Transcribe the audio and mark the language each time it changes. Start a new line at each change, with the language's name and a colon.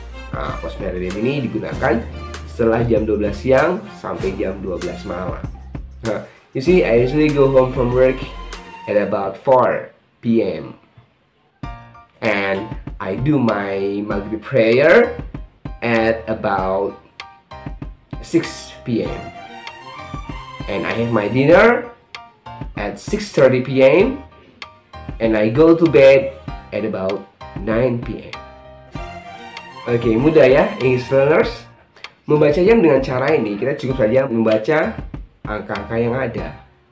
Indonesian: Nah, post meridian ini digunakan setelah jam 12 siang sampai jam 12 malam.
English: Nah, you see, I usually go home from work at about 4 PM. And I do my Maghrib prayer at about 6 PM. And I have my dinner at 6:30 PM. And I go to bed at about 9 PM.
Indonesian: Oke, mudah ya,
English: English learners.
Indonesian: Membaca jam dengan cara ini, kita cukup saja membaca angka-angka yang ada.